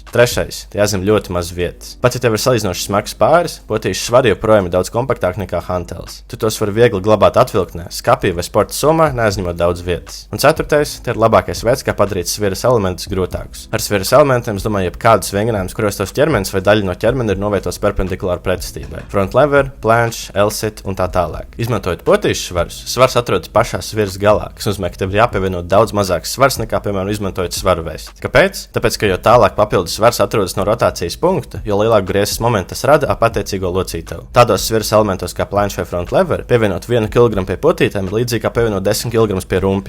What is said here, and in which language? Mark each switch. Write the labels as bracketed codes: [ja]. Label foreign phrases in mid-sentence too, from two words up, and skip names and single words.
[lv] Trešais - tie aizņem ļoti maz vietas. Pat ja tev ir salīdzinoši smags pāris, potīšu svari joprojām ir daudz kompaktāk nekā hantelis. Tu tos vari viegli glabāt atvilktnē, skapī vai sporta somā, neaizņemot daudz vietas. Un ceturtais - tie ir labākais veids, kā padarīt sviras elementus grūtākus. Ar sviras elementiem es domāju jebkādus vingrinājumus, kuros tavs ķermenis vai daļa no ķermeņa ir novietots perpendikulāri pretestībai. [en] Front lever, [lv] planche, L-sit un tā tālāk. Izmantojot potīšu svarus, svars atrodas pašā sviras galā, kas nozīmē, ka tev ir jāpievieno daudz mazāks svars nekā, piemēram, izmantojot svaru vēsti. Kāpēc? Tāpēc, ka jo tālāk papildus svars atrodas no rotācijas punkta, jo lielāku griezes momentu tas rada ap attiecīgo locītavu. Tādos sviras elementos kā planche vai [en] front lever, [lv] pievienot 1 kg pie potītēm ir līdzīgi kā pievienot 10 kg pie rumpja.